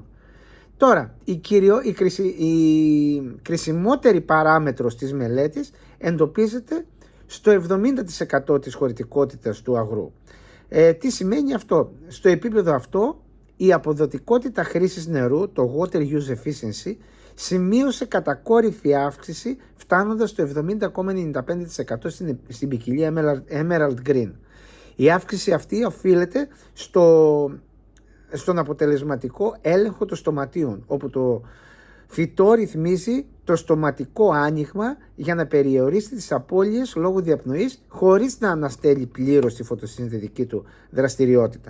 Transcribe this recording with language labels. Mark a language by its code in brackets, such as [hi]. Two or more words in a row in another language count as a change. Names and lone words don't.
[el] Τώρα, η κρισιμότερη παράμετρος της μελέτης εντοπίζεται στο 70% της χωρητικότητας του αγρού. Τι σημαίνει αυτό? Στο επίπεδο αυτό, η αποδοτικότητα χρήσης νερού, το [en] water use efficiency, [el] σημείωσε κατακόρυφη αύξηση, φτάνοντας στο 70,95% στην ποικιλία Emerald Green. Η αύξηση αυτή οφείλεται στον αποτελεσματικό έλεγχο των στοματίων, όπου το φυτό ρυθμίζει το στοματικό άνοιγμα για να περιορίσει τις απώλειες λόγω διαπνοής, χωρίς να αναστέλει πλήρως τη φωτοσυνθετική του δραστηριότητα.